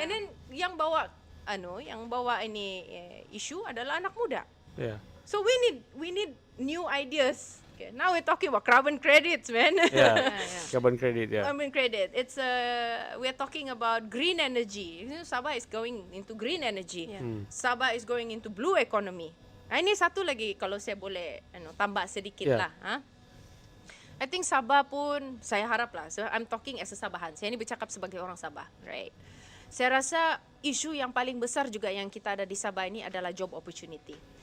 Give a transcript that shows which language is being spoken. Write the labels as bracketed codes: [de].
[ms] And then yang bawa ini isu adalah anak muda. [en] Yeah. So we need new ideas. Okay, now we're talking about carbon credits, man. Yeah. Carbon credit, yeah. Carbon credit. It's we're talking about green energy. You know, Sabah is going into green energy. Yeah. Sabah is going into blue economy. [ms] Ini satu lagi kalau saya boleh tambah sedikit [en] Yeah. [ms] lah. [en] I think [ms] Sabah pun saya harap lah. [en] So I'm talking as a Sabahan. [ms] Saya ini bercakap sebagai orang Sabah, right? Saya rasa isu yang paling besar juga yang kita ada di Sabah ini adalah job opportunity.